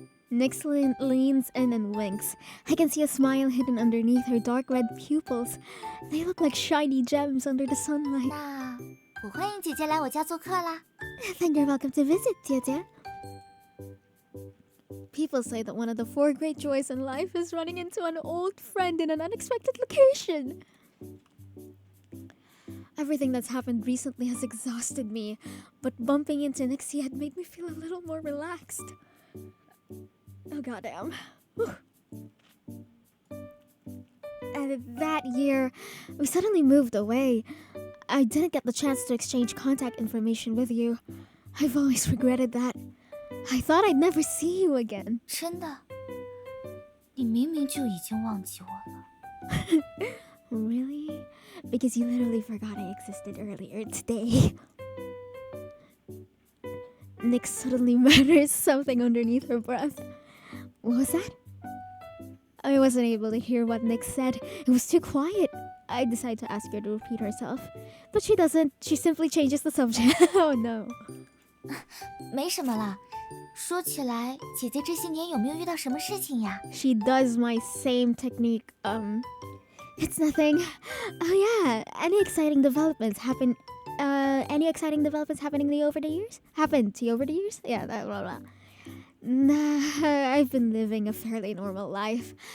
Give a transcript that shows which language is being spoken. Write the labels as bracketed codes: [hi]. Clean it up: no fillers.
[en] Nyx leans in and winks. I can see a smile hidden underneath her dark red pupils. They look like shiny gems under the sunlight. [zh] 那我欢迎姐姐来我家做客啦。 [en] Then you're welcome to visit, 姐姐. People say that one of the 4 great joys in life is running into an old friend in an unexpected location. Everything that's happened recently has exhausted me, but bumping into Nixie had made me feel a little more relaxed. Oh goddamn. Whew. And that year, we suddenly moved away. I didn't get the chance to exchange contact information with you. I've always regretted that. I thought I'd never see you again. [zh] 真的，你明明就已经忘记我了。 [en] Really? Because you literally forgot I existed earlier today. Nyx suddenly mutters something underneath her breath. What was that? I wasn't able to hear what Nyx said. It was too quiet. I decide to ask her to repeat herself. But she doesn't. She simply changes the subject. Oh no. [zh] 没什么啦。说起来，姐姐这些年有没有遇到什么事情呀？ [en] She does my same technique. It's nothing. Oh yeah. Any exciting developments happening over the years? Happened to you over the years? Yeah, that blah blah. Nah, I've been living a fairly normal life.